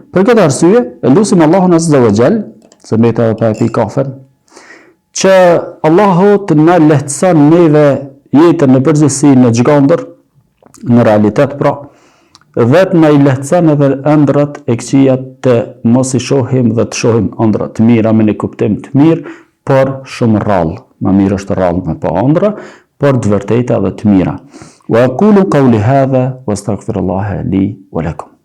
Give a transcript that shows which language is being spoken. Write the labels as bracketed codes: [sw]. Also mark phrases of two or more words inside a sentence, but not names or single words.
[sq] Për këtë arsye, e lusim Allahun [ar] عز وجل, [sq] se mbeta edhe pa e pi kafen, që Allahu të na lehtëson neve jetën në përgjithësi në gjgandër, në realitet pra, dhe të na i lehtëson edhe ëndrat e këqija të mos i shohim dhe të shohim ëndra të mira me një kuptim të mirë, por shumë rrallë. Ma mirë është rrallë me pa ëndra, por të vërteta dhe të mira. [ar] وأقول قولي هذا وأستغفر الله لي ولكم.